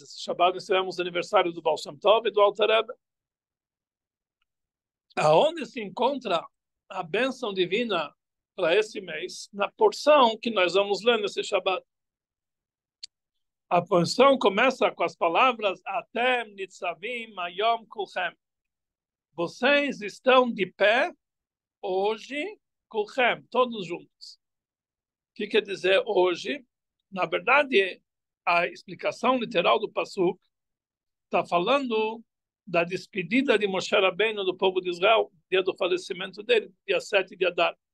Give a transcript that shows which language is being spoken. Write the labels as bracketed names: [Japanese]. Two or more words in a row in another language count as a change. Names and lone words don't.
[Portuguese] Esse Shabbat nós tivemos o aniversário do Baal Shem Tov e do Alter Rebbe. Aonde se encontra a bênção divina para esse mês? Na porção que nós vamos ler nesse Shabbat. A porção começa com as palavras [Hebrew] אתם נצבים היום כלכם. [Portuguese] Vocês estão de pé hoje, kulchem, todos juntos. O que quer dizer hoje? Na verdade, a explicação literal do Pasuk está falando da despedida de Moshe Rabbeinu do povo de Israel, dia do falecimento dele, dia 7 de Adar.